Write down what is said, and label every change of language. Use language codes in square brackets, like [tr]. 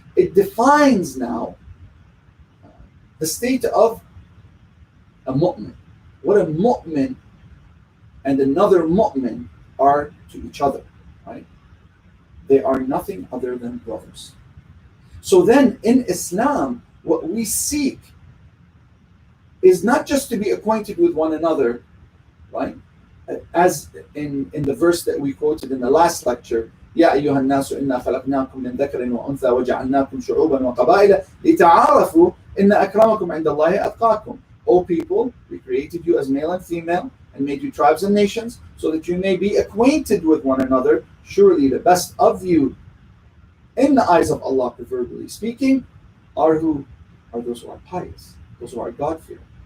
[en] It defines now the state of a mu'min, what a mu'min and another mu'min are to each other. Right? They are nothing other than brothers. So then in Islam, what we seek is not just to be acquainted with one another, right? As in the verse that we quoted in the last lecture, [ar] يَا أَيُّهَا النَّاسُ إِنَّا خَلَقْنَاكُم مِّن ذَكَرٍ وَأُنثَىٰ وَجَعَلْنَاكُمْ شُعُوبًا وَقَبَائِلَ لِتَعَارَفُوا إِنَّ أَكْرَمَكُمْ عِندَ اللَّهِ أَتْقَاكُمْ. [en] O people, we created you as male and female and made you tribes and nations so that you may be acquainted with one another. Surely the best of you in the eyes of Allah, proverbially speaking, are those who are pious, those who are God-fearing.